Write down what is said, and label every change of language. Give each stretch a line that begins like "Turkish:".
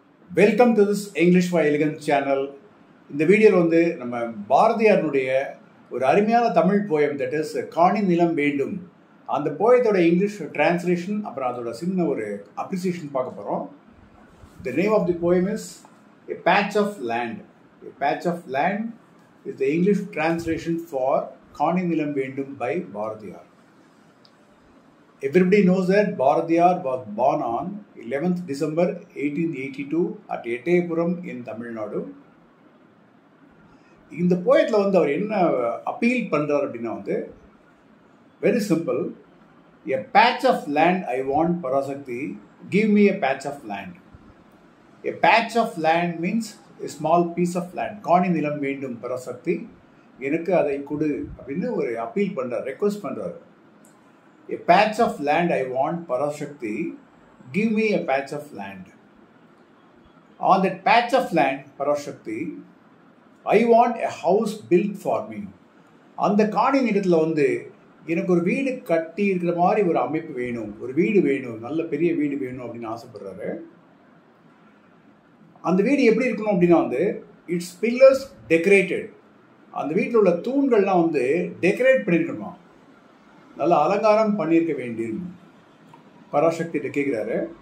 English: Welcome to this English for elegance channel.
Tamil: இந்த வீடியோவில் வந்து நம்ம பாரதியாருடைய ஒரு அருமையான தமிழ் போயம், தட் இஸ் காணி நிலம் வேண்டும், அந்த போயத்தோட இங்கிலீஷ் டிரான்ஸ்லேஷன் அப்புறம் அதோட சின்ன ஒரு அப்ரிசியேஷன் பார்க்க போகிறோம்.
English: The name of the poem is a patch of land. A patch of land is the English translation for Kaani Nilam Vendum by Bharathiyar. Everybody knows that Bharatiyar was born on 11th December 1882 at Ettayapuram in Tamil Nadu.
Tamil: இந்த போயத்தில் வந்து அவர் என்ன appeal பண்ணுறார் அப்படின்னா வந்து very simple.
English: A patch of land I want Parasakthi, give me a patch of land. A patch of land
Tamil: means a small piece of land. காணி நிலம் வேண்டும் பராசக்தி, எனக்கு அதை கொடு அப்படின்னு ஒரு அப்பீல் பண்ணுறார், ரெக்வஸ்ட் பண்ணுறாரு.
English: A patch of land I want, Parashakti, give me a patch of land. On that patch of land, Parashakti, I want a house built for me.
Tamil: அந்த காணி நிலத்தில் வந்து எனக்கு ஒரு வீடு கட்டி இருக்கிற மாதிரி ஒரு அமைப்பு வேணும், ஒரு வீடு வேணும், நல்ல பெரிய வீடு வேணும் அப்படின்னு ஆசைப்படுறாரு. அந்த வீடு எப்படி இருக்கணும் அப்படின்னா வந்து
English: Its pillars decorated.
Tamil: அந்த வீட்டில் உள்ள தூண்கள்லாம் வந்து டெக்கரேட் பண்ணியிருக்கணுமா, நல்ல அலங்காரம் பண்ணியிருக்க வேண்டியும் பராசக்திகிட்ட கேட்குறாரு.